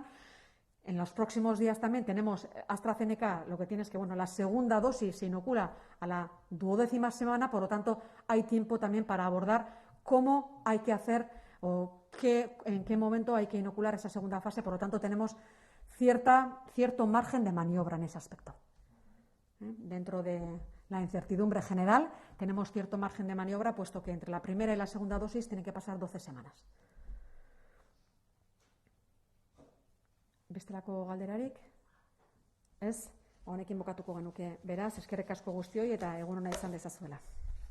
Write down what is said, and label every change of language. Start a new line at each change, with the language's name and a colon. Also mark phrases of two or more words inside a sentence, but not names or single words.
Spanish: En los próximos días también tenemos AstraZeneca, lo que tiene es que la segunda dosis se inocula a la 12ª semana, por lo tanto hay tiempo también para abordar cómo hay que hacer o en qué momento hay que inocular esa segunda fase, por lo tanto tenemos cierto margen de maniobra en ese aspecto. Dentro de la incertidumbre general tenemos cierto margen de maniobra, puesto que entre la primera y la segunda dosis tienen que pasar 12 semanas.
Basque: Bestelako galderarik? Ez? Honekin bukatuko genuke. Beraz, eskerrik asko guztioi eta egun ona izan dezazuela.